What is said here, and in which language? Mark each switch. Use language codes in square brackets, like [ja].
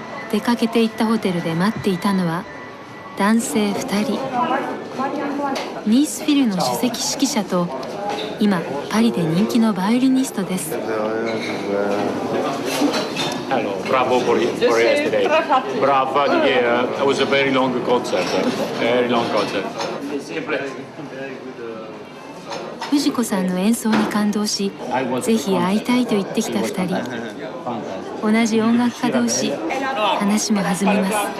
[ja] 出かけて行ったホテルで待っていたのは男性2人。ニースフィルの首席指揮者と今パリで人気のバイオリニストです。 [en] Hello, bravo for yesterday. Bravo, yeah, it was a very long concert. Very long concert. [ja] 藤子さんの演奏に感動し、ぜひ会いたいと言ってきた2人。同じ音楽家同士、話も弾みます。